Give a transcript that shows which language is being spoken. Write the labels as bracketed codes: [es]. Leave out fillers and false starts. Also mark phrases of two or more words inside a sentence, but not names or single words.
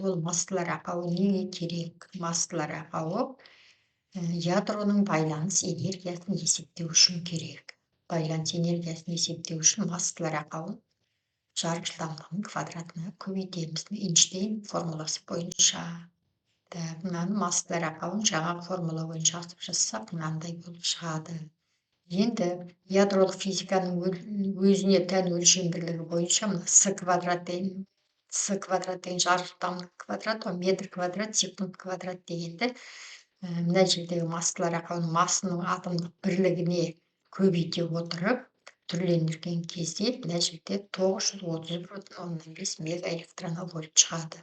[ky] Ол массалар акабы эмнеге керек? Массалар акабы ядронун байланыш энергиясын эсептөө үчүн керек. Байланыш энергиясын эсептөө үчүн массалар акабын жарык жылдамдыгынын квадратына көбөйтөбүз. Эйнштейн формуласы боюнча. Мынаны массалар акабын жаңы формула боюнча жазып жатсак, мынандай болуп чыгат. [kk] Енді ядролық физиканың өзіне тән өлшем бірлігі бойынша мына с квадрат деген жарық жылдамдық квадрат, метр квадрат секунд квадрат дегенді мына жердегі [ky] массалар акабының [kk] массының атомдық бірлігіне көбейте отырып түрленген кезде мына жерде 931,5 мегаэлектронвольт шығады.